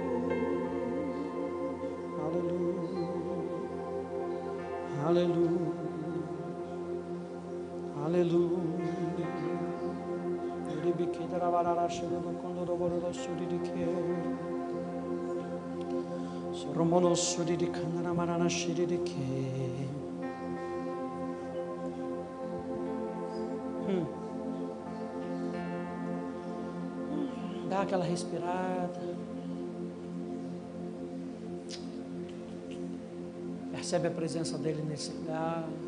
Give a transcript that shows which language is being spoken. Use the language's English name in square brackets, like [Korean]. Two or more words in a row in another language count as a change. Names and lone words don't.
[Portuguese] Hallelujah. Hallelujah. Hallelujah. Ribiki darabarara shuru kondoro boro suri dike. Romono suri di kandarabarana shiri dike. Dá aquela respirada. Percebe a presença dele nesse lugar.